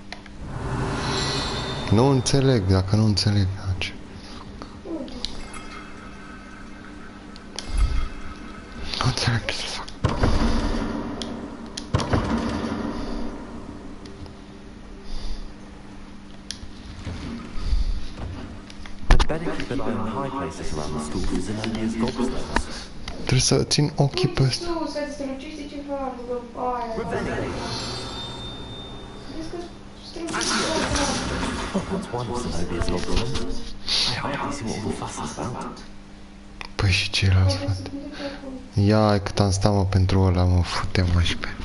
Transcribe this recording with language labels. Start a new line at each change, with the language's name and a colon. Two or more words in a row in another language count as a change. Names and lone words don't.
Romanian: Nu înțeleg, dacă nu înțeleg, atunci. Ce să fac?
English: I'd better keep an eye on high places around the school for Zenonia's gobstones.
Romanian: Trebuie să țin ochii pe ăsta. Nu, să strălucește ceva lângă aia. Crezi că strălucește ceva?
English: What's one of Zenonia's gobstones? I hardly see what all the fuss is about.
Romanian: Păi și ceilalți, frate. Ia, cât am stat, mă, pentru ăla, mă, fute, mă, și pe...